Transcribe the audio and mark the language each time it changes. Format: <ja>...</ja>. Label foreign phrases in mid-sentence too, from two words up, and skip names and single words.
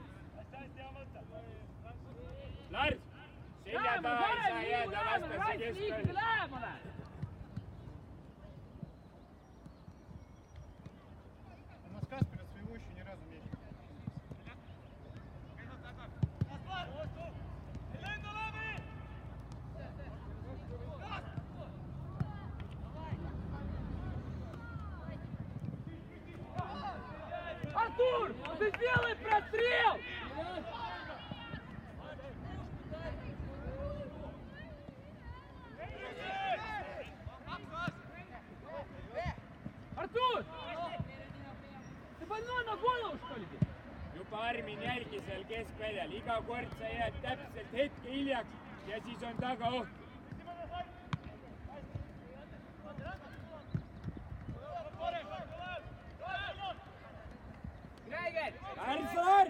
<et>Lars, selja taha ei saa jääda vastase keskel. Lähemale!</et> <ru>У нас Касперов своего еще ни разу не видел. Артур, ты сделай прострел! Артур! Ты больной на голову, что ли?</ru> <et>Juba Armin jälgi seal keskväljal, iga kord sa jääd täpselt hetke hiljaks ja siis on taga oht. Lars!</et>